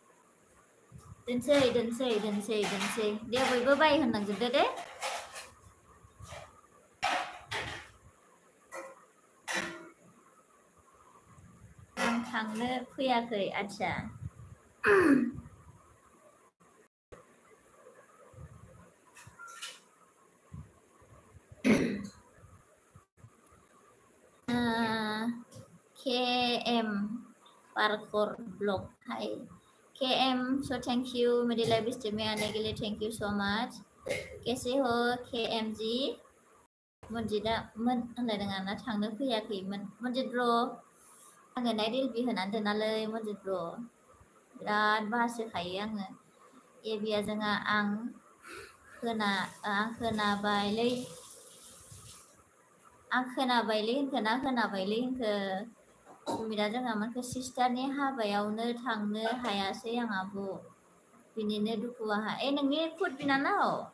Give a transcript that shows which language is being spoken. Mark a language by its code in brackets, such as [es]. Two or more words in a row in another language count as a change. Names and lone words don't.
[brx] दोनसै दे बयबो बाय होनलांजोबदो दे आं थांनो फैयाखै आदसा KM पार्कर ब्लग [en] Hi KM so thank you [hi] मेरे लाइव स्ट्रीम में आने के लिए [en] thank you so much [hi] कैसे हो KM जी [brx] मन्जिदा होनलायदों आंना थांनो फैयाखैमोन मन्जित ब्र आङो नाइट एलबि होनानै दोनालै मन्जित ब्र बिराद बासोखायो आङो एबिया जोंहा आं खोनाबायलै होनखो सुमितआ जोंहा मोनखो सिस्टारनि हाबायावनो थांनो हायासै आं आब' बिनिनो दुखु आंहा नोंनि खुद बिनानाव